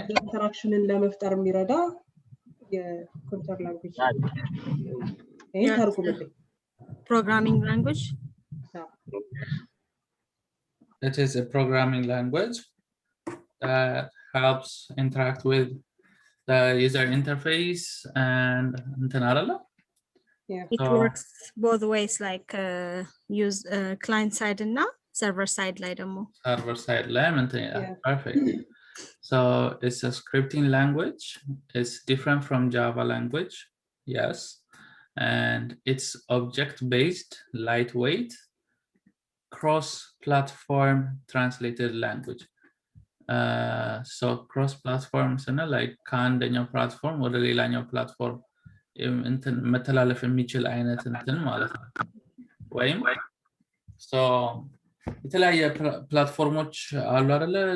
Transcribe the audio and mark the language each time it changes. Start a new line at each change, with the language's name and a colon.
Amharic: ኢንተራክሽንን ለመፍጠር የሚረዳ የኮምፒውተር ላንጉዌጅ ይሄ ተርጉምልኝ
English: programming language. It is a programming language that helps interact with the user interface and yeah. It works both ways, like use client side and server side like server side perfect. So it's a scripting language. It's different from Java language, yes, and it's object-based, lightweight, cross-platform translated language. So cross-platform like
Amharic: ከአንደኛው platform ወደ ሌላኛው platform እንትን መተላለፍ የሚችል አይነት እንትን ማለት ነው። ወይም so የተለያየ ፕላትፎርሞች አሉ አይደለ?